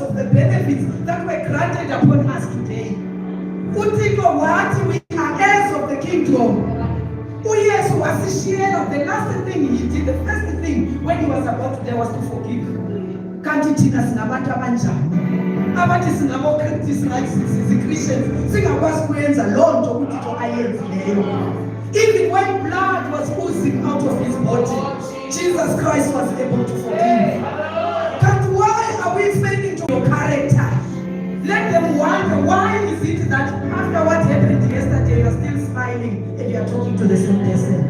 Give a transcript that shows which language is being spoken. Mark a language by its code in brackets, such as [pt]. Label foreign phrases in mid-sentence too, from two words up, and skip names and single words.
[en] the benefits that were granted upon us today. [xh] Uthixo wathi [en] we are heirs of the kingdom. [xh] UYesu wasishiyela. [en] The last thing he did, the first thing when he was about to die was to forgive. [xh] Kanti thina singabantu abanjani? Abathi singabo-Christians singakwazi kuyenza loo nto uThixo ayenzileyo. [en] Even when blood was oozing out of his body, Jesus Christ was able to forgive. But why are we failing to your character? Let them wonder, why is it that after what happened yesterday, you are still smiling and you are talking to the same person?